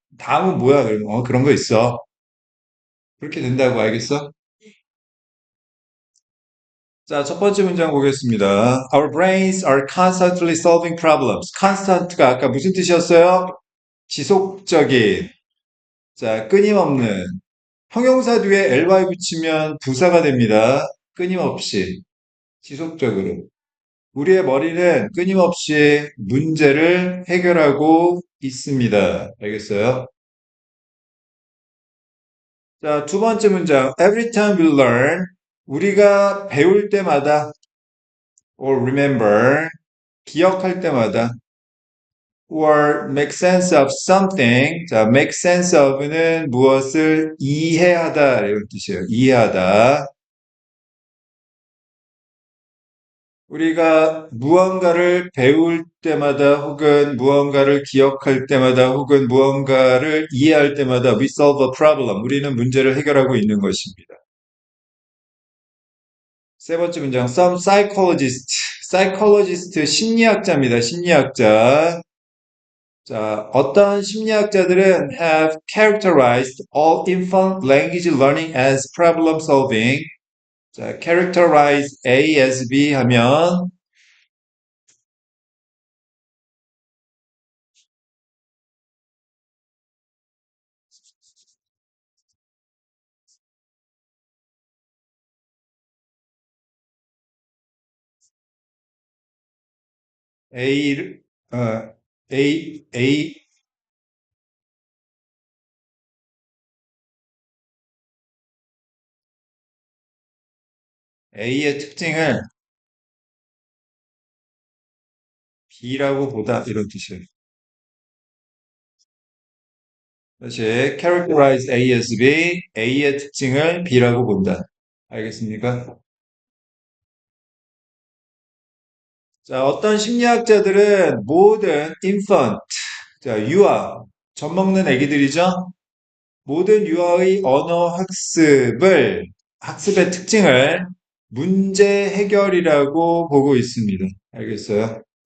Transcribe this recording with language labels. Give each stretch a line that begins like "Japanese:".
Korean: 다음은 뭐야 그러면 그런 거 있어. 그렇게 된다고 알겠어? 자, 첫 번째 문장 보겠습니다.
English: Our brains are constantly solving problems.
Korean: constant가 아까 무슨 뜻이었어요? 지속적인. 자, 끊임없는. 형용사 뒤에 ly 붙이면 부사가 됩니다. 끊임없이. 지속적으로. 우리의 머리는 끊임없이 문제를 해결하고 있습니다. 알겠어요? 자, 두 번째 문장.
English: Every time we learn,
Korean: 우리가 배울 때마다,
English: or remember,
Korean: 기억할 때마다,
English: or make sense of something.
Korean: 자, make sense of는 무엇을 이해하다, 이런 뜻이에요. 이해하다. 우리가 무언가를 배울 때마다 혹은 무언가를 기억할 때마다 혹은 무언가를 이해할 때마다
English: we solve a problem.
Korean: 우리는 문제를 해결하고 있는 것입니다. 세 번째 문장
English: some psychologist
Korean: 심리학자입니다. 심리학자. 자, 어떤 심리학자들은
English: have characterized all infant language learning as problem solving.
Korean: 자, characterize A as B 하면 A, A, A의 특징을 B라고 보다 이런 뜻이에요. 다시 characterize A as B, A의 특징을 B라고 본다. 알겠습니까? 자, 어떤 심리학자들은 모든 infant, 자, 유아, 젖 먹는 아기들이죠? 모든 유아의 언어 학습의 특징을 문제 해결이라고 보고 있습니다. 알겠어요?